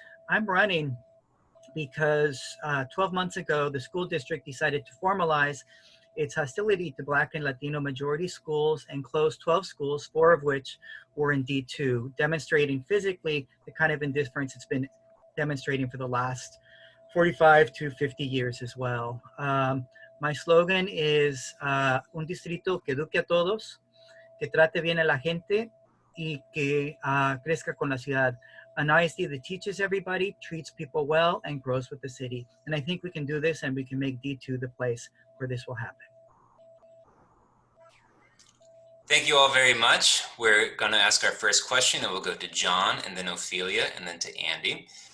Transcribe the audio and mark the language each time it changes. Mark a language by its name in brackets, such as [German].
[English] I'm running because 12 months ago, the school district decided to formalize its hostility to Black and Latino majority schools and closed 12 schools, 4 of which were in D2, demonstrating physically the kind of indifference it's been demonstrating for the last 45 to 50 years as well. My slogan is [Spanish] un distrito que eduque a todos, que trate bien a la gente y que crezca con la ciudad. [English] An ISD that teaches everybody, treats people well, and grows with the city. And I think we can do this, and we can make D2 the place where this will happen. Thank you all very much. We're going to ask our first question, and we'll go to John, and then Ofelia, and then to Andy.